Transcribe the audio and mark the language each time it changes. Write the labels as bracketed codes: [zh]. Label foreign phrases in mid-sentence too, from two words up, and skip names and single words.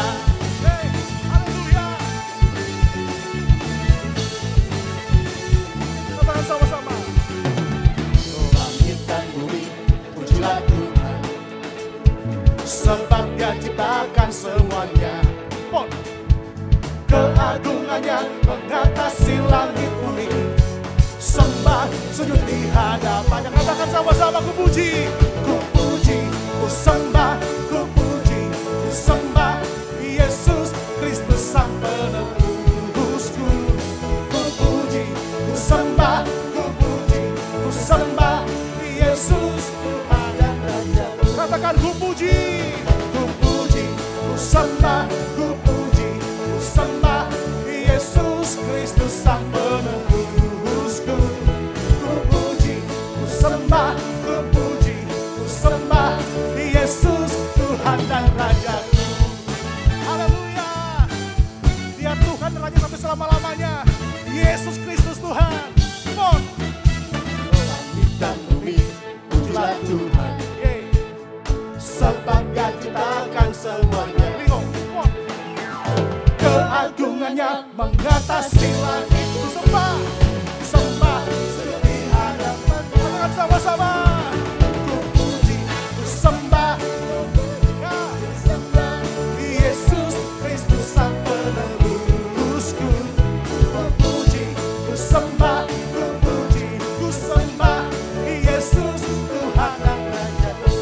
[id] Hey, haleluya. Tepuk tangan sama-sama. Langit dan bumi, pujilah Tuhan, sebab Dia ciptakan semuanya. [en] Come on. [id] Keagungannya mengatasi langit bumi, sembah sujud di hadapannya. Katakan sama-sama, ku puji. Ku puji, ku sembah, ku puji, ku sembah Yesus Kristus Sang Penebusku. Ku puji, ku sembah, ku puji, ku sembah Yesus Tuhan dan Raja. Katakan ku puji. Ku puji, ku sembah, ku puji, ku sembah Yesus Kristus Sang Penebusku. Ku puji, ku sembah, ku puji, ku sembah Yesus Tuhan dan Rajaku. Haleluya. Dia Tuhan dan Raja sampai selama-lamanya. Yesus Kristus Tuhan. [en] Come on. [id] Langit dan bumi, pujilah Tuhan, Yeay. sebab Dia ciptakan semuanya. Bingung. [en] Come on. [id] Keagungannya mengatasi langit. Sembah, sembah sujud di hadapan. Katakan sama-sama. Ku puji, ku sembah Yesus Kristus Sang Penebusku. Ku puji, ku sembah, ku puji, ku sembah Yesus Tuhan dan Raja.